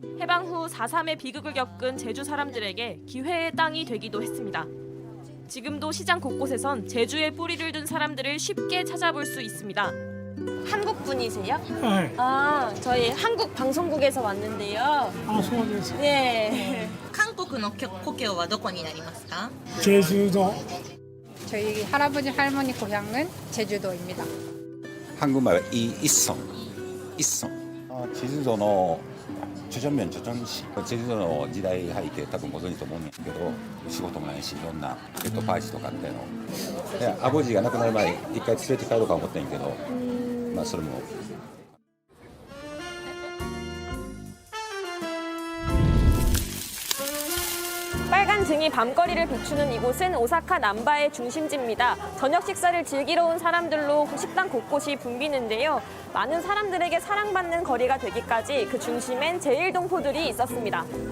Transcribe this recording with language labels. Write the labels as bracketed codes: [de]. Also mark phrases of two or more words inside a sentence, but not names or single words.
[ko] 해방 후 4.3의 비극을 겪은 제주 사람들에게 기회의 땅이 되기도 했습니다. 지금도 시장 곳곳에선 제주에 뿌리를 둔 사람들을 쉽게 찾아볼 수 있습니다. 한국 분이세요? 네. 아, 저희 한국 방송국에서 왔는데요. 아, 소원에서. 네. [ja] 한국의 故郷はどこになりますか? [ko] 제주도. 저희 할아버지 할머니 고향은 제주도입니다. 한국말 이성. 제주도의 주전면 주전시. [ja] 제주도 時代背景多分ご存知と思うんですけど、仕事もないしいろんなペットパーチとかっていうの。で、アボジが亡くなる前一回連れて帰ろうか思ってんけど、まあそれも。 [ko] 빨간 등이 밤거리를 비추는 이곳은 오사카 남바의 중심지입니다. 저녁 식사를 즐기러 온 사람들로 식당 곳곳이 붐비는데요. 많은 사람들에게 사랑받는 거리가 되기까지 그 중심엔 제1동포들이 있었습니다.